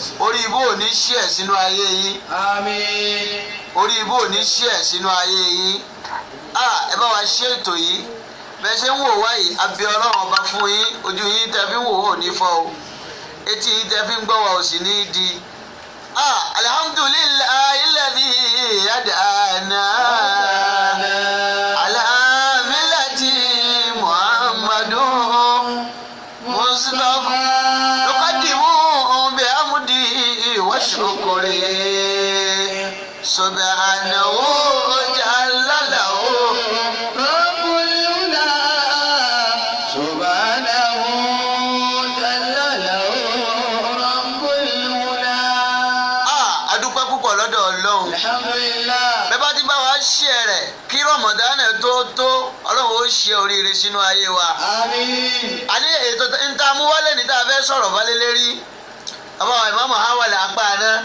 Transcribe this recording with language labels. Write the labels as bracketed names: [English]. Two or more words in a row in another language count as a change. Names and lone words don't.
[Yoruba] Orí ibú ò ní ṣe ẹ̀ sínú ayé yín. Àmín. Orí ibú ò ní ṣe ẹ̀ sínú ayé yín. Ah, ẹ bá wa ṣe ètò yìí. Bẹ́ ṣe ń wò wá yìí, a bí Ọlọ́run ọba fún yín. Ojú yín tẹ́ fi ń wò ó ò ní fọ́ o. Etí yín tẹ́ fi ń gbọ́ wa ò sì ní di. [Arabic] Ah, الحمد لله الذي هدانا. على ملة محمد مصطفى. نقدم بحمد وشكر. سبحانه جل له. رب العلا. سبحانه جل له. رب العلا. [Yoruba] Ah, a dúpẹ́ púpọ̀ lọ́dọ̀ Ọlọ́run. Alhamdulillah. Bẹ́ẹ̀ bá ti bá wa ṣe rẹ̀. Kí Ramadan tó tó, Ọlọ́run ó ṣe oríire sínú ayé wa. Àmín. A ní ètò n ta mú wálé ní tá a fẹ́ sọ̀rọ̀ wálé lérí. Bàbá wa Imam Awal apá àná.